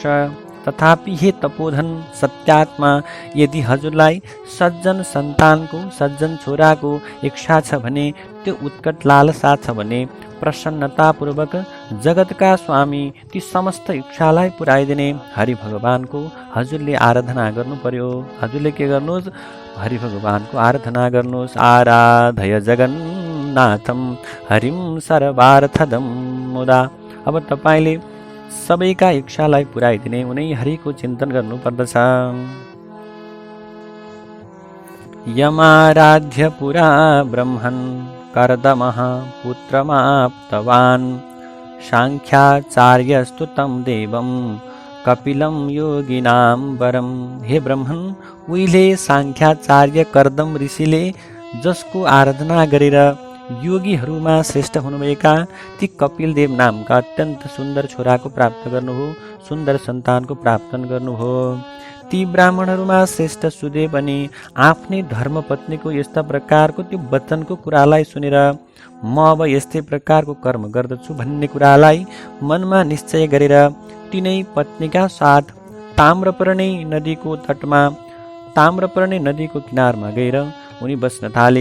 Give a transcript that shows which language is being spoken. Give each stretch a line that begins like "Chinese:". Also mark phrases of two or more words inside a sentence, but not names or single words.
Nepali: तथापि हे तपोधन सत्यात्मा, यदि हजुरलाई सज्जन सन्तानको, सज्जन छोराको इच्छा छ भने, त्यो उत्कट लालसा छ भने, प्रसन्नतापूर्वक जगतका स्वामी ती समस्त इच्छालाई पुर्याइदिने हरि भगवानको हजुरले आराधना गर्नु पर्यो। हजुरले के गर्नुहोस्? हरि भगवानको आराधना गर्नुहोस्।
Sanskrit: आराधय जगन्नाथम हरिम सर्वार्थदम मुदा।
Nepali: अब तपाईँले सबैका इच्छालाई पुर्याइदिने उनै हरिको चिन्तन गर्नुपर्दछ।
Sanskrit: यमाराध्य पुरा ब्रह्मन् कर्दमः पुत्रमाप्तवान् साङ्ख्याचार्यस्तु तं देवं कपिलं योगिनां वरम्।
Nepali: हे ब्रह्मन्, उहिले साङ्ख्याचार्य कर्दम ऋषिले जसको आराधना गरेर योगीहरूमा श्रेष्ठ हुनुभएका ती कपिलदेव नामका अत्यन्त सुन्दर छोराको प्राप्त गर्नुभयो, सुन्दर सन्तानको प्राप्त गर्नुभयो। ती ब्राह्मणहरूमा श्रेष्ठ सुदेव अनि आफ्नै धर्मपत्नीको यस्ता प्रकारको त्यो वचनको कुरालाई सुनेर म अब यस्तै प्रकारको कर्म गर्दछु भन्ने कुरालाई मनमा निश्चय गरेर तिनै पत्नीका साथ ताम्रपर्णी नदीको किनारमा गएर उनी बस्न थाले।